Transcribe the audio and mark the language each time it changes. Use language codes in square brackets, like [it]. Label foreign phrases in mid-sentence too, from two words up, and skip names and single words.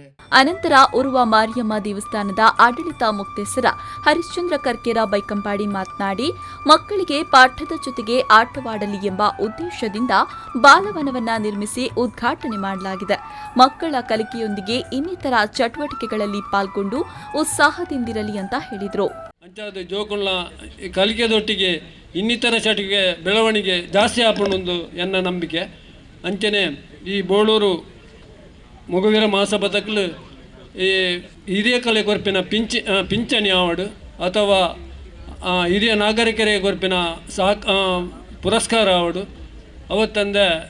[kn] ಅನಂತರ ಉರ್ವ ಮಾರಿಯಮ್ಮ ದೇವಸ್ಥಾನದ ಆಡಳಿತ ಮುಕ್ತೇಸರ ಹರಿಶ್ಚಂದ್ರ ಕರ್ಕೇರ ಬೈಕಂಪಾಡಿ ಮಾತನಾಡಿ, ಮಕ್ಕಳಿಗೆ ಪಾಠದ ಜೊತೆಗೆ ಆಟವಾಡಲಿ ಎಂಬ ಉದ್ದೇಶದಿಂದ ಬಾಲವನವನ್ನ ನಿರ್ಮಿಸಿ ಉದ್ಘಾಟನೆ ಮಾಡಲಾಗಿದೆ. ಮಕ್ಕಳ ಕಲಿಕೆಯೊಂದಿಗೆ ಇನ್ನಿತರ ಚಟುವಟಿಕೆಗಳಲ್ಲಿ ಪಾಲ್ಗೊಂಡು ಉತ್ಸಾಹದಿಂದಿರಲಿ ಅಂತ ಹೇಳಿದರು. [tcy] ಅಂಚಾದ ಜೋಕುಳ್ಳ ಕಲಿಕೆದೊಟ್ಟಿಗೆ ಇನ್ನಿತರ ಚಟುವಿಕೆ ಬೆಳವಣಿಗೆ ಜಾಸ್ತಿ ಆಪಣೊಂದು ಎನ್ನ ನಂಬಿಕೆ. ಅಂಚನೆ ಈ ಬೋಳೂರು ಮೊಗವೀರ ಮಹಾಸಭಾದಕ್ಕಲು ಈ ಹಿರಿಯ ಕಲೆ ಕೊರ್ಪಿನ ಪಿಂಚಣಿ ಅವಾರ್ಡ್ ಅಥವಾ ಹಿರಿಯ ನಾಗರಿಕರಿಗೆ ಕೊರ್ಪಿನ ಪುರಸ್ಕಾರ ಅವಾರ್ಡು ಅವತ್ತಂದೆ